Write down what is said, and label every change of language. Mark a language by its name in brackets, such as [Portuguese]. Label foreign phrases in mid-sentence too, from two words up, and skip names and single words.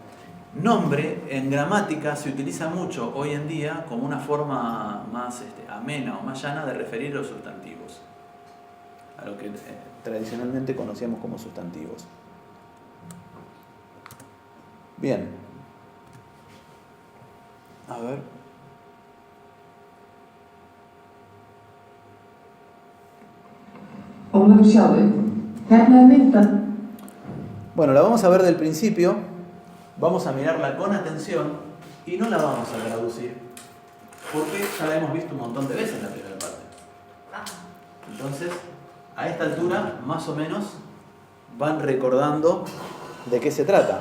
[Spanish] Nombre en gramática se utiliza mucho hoy en día como una forma más amena o más llana de referir a los sustantivos, a lo que tradicionalmente conocíamos como sustantivos. Bien. A ver. [Icelandic] Ólafur, sjáðu. Hérna er myndan. [Spanish] Bueno, la vamos a ver del principio, vamos a mirarla con atención y no la vamos a traducir, porque ya la hemos visto un montón de veces en la primera parte. Ah, Entonces, a esta altura, más o menos, van recordando de qué se trata.